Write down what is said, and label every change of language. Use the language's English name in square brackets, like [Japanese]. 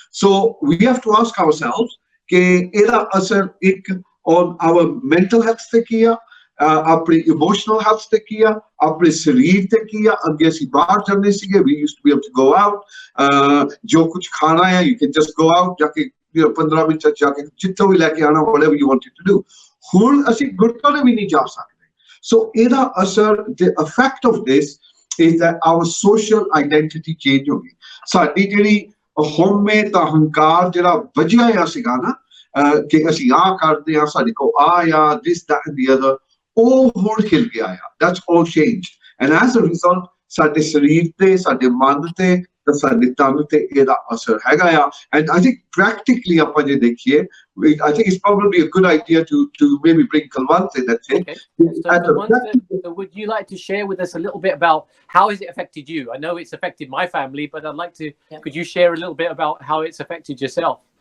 [English] So we have to ask ourselves [Punjabi] ਕਿ ਇਹਦਾ ਅਸਰ ਇੱਕ [English] on our mental health [Punjabi] ਤੇ ਕੀਆ, ਆਪਣੀ emotional health ਤੇ ਕੀਆ, ਆਪਣੇ ਸਰੀਰ ਤੇ ਕੀਆ। ਅੱਗੇ ਅਸੀਂ ਬਾਹਰ ਜਾਂਦੇ ਸੀਗੇ, [English] we used to be able to go out, [Punjabi] ਜੋ ਕੁਝ ਖਾਣਾ ਹੈ [English] you can just go out, [Punjabi] ਜਾ ਕੇ 15 ਮਿੰਟ ਜਾ ਕੇ ਜਿੱਥੋਂ ਵੀ ਲੈ ਕੇ ਆਣਾ, [English] whatever you wanted to do। [Punjabi] ਹੁਣ ਅਸੀਂ ਗੁਰਦੁਆਰੇ ਵੀ ਨਹੀਂ ਜਾ ਸਕਦੇ। ਸੋ ਇਹਦਾ ਅਸਰ, [English] the effect of this is that our social identity change ਹੋ ਗਈ। [Punjabi] ਸਾਡੀ ਜਿਹੜੀ ਹਉਮੈ ਤਾਂ ਹੰਕਾਰ ਜਿਹੜਾ ਵਜਿਆ ਆ ਸੀਗਾ ਨਾ, ਕਿ ਅਸੀਂ ਆਹ ਕਰਦੇ ਆ, ਸਾਡੇ ਕੋਲ ਆ [English] this that and the other, [Punjabi] ਉਹ ਹੁਣ ਹਿਲ ਗਿਆ ਆ। [English] That's all changed, and as a result [Punjabi] ਸਾਡੇ ਸਰੀਰ ਤੇ, ਸਾਡੇ ਮਨ ਤੇ, ਸਾਡੇ ਤਨ ਤੇ ਇਹਦਾ ਅਸਰ ਹੈਗਾ ਆ। [English] And I think practically [Punjabi] ਆਪਾਂ ਜੇ ਦੇਖੀਏ, [English] I think it's probably a good idea to maybe bring Kulwant in that thing. Okay. So would you like to share with us a little bit about how has it affected you? I know it's affected my family, but I'd like to, could you share a little bit about how it's affected yourself?